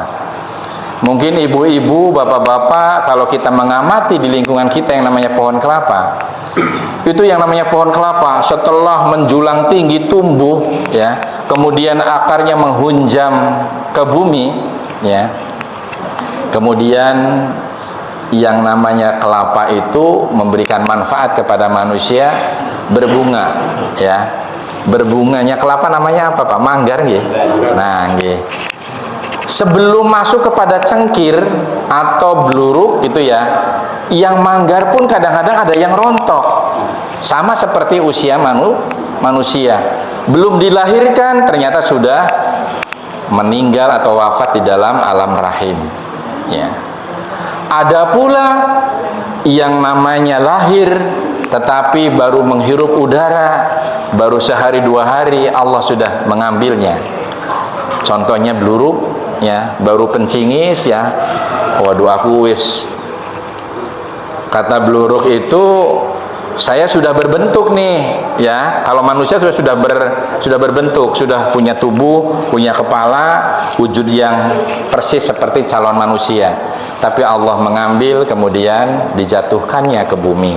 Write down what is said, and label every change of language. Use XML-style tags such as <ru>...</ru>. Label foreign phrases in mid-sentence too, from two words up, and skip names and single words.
<id>Mungkin ibu-ibu, bapak-bapak, kalau kita mengamati di lingkungan kita yang namanya pohon kelapa, itu yang namanya pohon kelapa setelah menjulang tinggi tumbuh, ya, kemudian akarnya menghunjam ke bumi, ya, kemudian yang namanya kelapa itu memberikan manfaat kepada manusia, berbunga, ya. Berbunganya kelapa namanya apa, Pak? Manggar nggih. Nah, nggih. Sebelum masuk kepada cengkir atau bluruk itu, ya, yang manggar pun kadang-kadang ada yang rontok. Sama seperti usia manusia. Belum dilahirkan ternyata sudah meninggal atau wafat di dalam alam rahim, ya. Ada pula yang namanya lahir tetapi baru menghirup udara, baru sehari dua hari Allah sudah mengambilnya. Contohnya bluruk, ya, baru pencingis, ya.</id> <jv>Waduh, aku wis,</jv> <id>kata bluruk itu, saya sudah berbentuk nih, ya. Kalau manusia sudah berbentuk, sudah punya tubuh, punya kepala, wujud yang persis seperti calon manusia. Tapi Allah mengambil, kemudian dijatuhkannya ke bumi.</id>